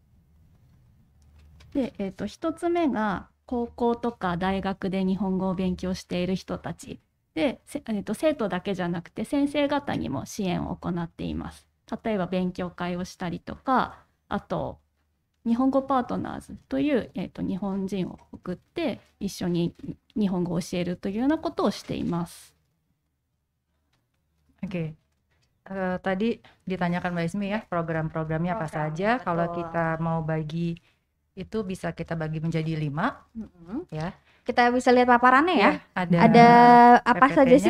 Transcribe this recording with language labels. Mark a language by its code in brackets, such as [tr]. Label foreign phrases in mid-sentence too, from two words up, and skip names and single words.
[ja] で、1つ目が高校とか大学で日本語を勉強している人たちで、生徒だけじゃなくて先生方にも支援を行っています。例えば勉強会をしたりとか、あと日本語パートナーズという、日本人を送って一緒に日本語を教えるというようなことをしています。 [id] Oke. Tadi ditanyakan Mbak Ismi ya, program-programnya apa saja. Kalau kita mau bagi itu bisa kita bagi menjadi 5 ya. Kita bisa lihat paparannya ya. Ada apa saja sih